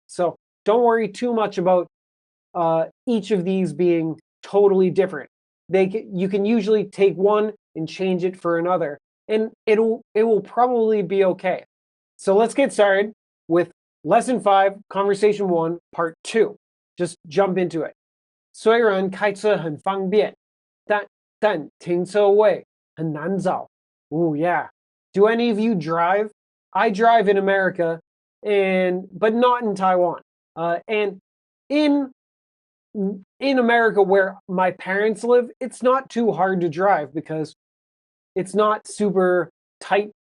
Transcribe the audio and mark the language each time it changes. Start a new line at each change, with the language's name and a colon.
English: So don't worry too much about each of these being totally different. You can usually take one and change it for another, and it will probably be okay. So let's get started with Lesson 5, Conversation 1, Part 2. Just jump into it.
Chinese: 虽然开车很方便，但停车位很难找。
English: Oh yeah. Do any of you drive? I drive in America, but not in Taiwan. And in America, where my parents live, it's not too hard to drive because it's not super tight.